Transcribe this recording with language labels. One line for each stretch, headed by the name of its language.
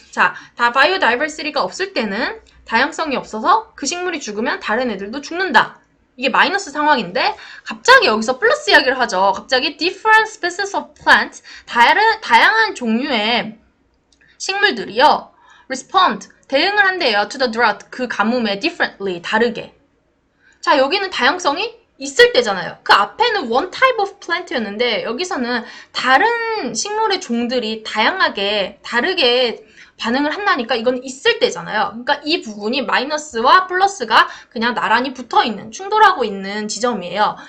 Korean: 자, 다 바이오다이버시티가 없을 때는 다양성이 없어서 그 식물이 죽으면 다른 애들도 죽는다. 이게 마이너스 상황인데 갑자기 여기서 플러스 이야기를 하죠.
English: 갑자기 different species of plants,
Korean: 다양한 종류의 식물들이요. respond, 대응을 한대요.
English: to the drought,
Korean: 그 가뭄에
English: differently, 다르게.
Korean: 자, 여기는 다양성이 있을 때잖아요. 그 앞에는
English: one type of plant
Korean: 였는데 여기서는 다른 식물의 종들이 다양하게, 다르게 반응을 한다니까 이건 있을 때잖아요. 그러니까 이 부분이 마이너스와 플러스가 그냥 나란히 붙어있는, 충돌하고 있는 지점이에요.